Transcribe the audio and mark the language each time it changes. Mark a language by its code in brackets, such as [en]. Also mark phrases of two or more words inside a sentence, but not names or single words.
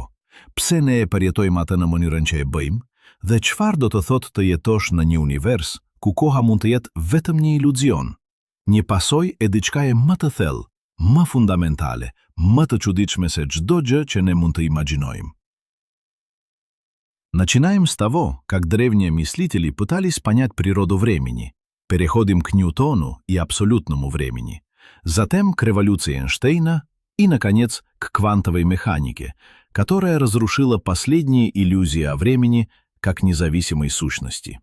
[sq] Pse ne e përjetojmë atë në mënyrën që e bëjmë? Dhe çfarë do të thotë të jetosh në një univers ku koha mund të jetë vetëm një iluzion, një pasojë e diçkaje më të thellë, më fundamentale, më të çuditshme se çdo gjë që ne mund të imagjinojmë. [ru] Начинаем с того, как древние мыслители пытались понять природу времени. Переходим к Ньютону и абсолютному времени. Затем к революции Эйнштейна и, наконец, к квантовой механике, которая разрушила последние иллюзии о времени как независимой сущности.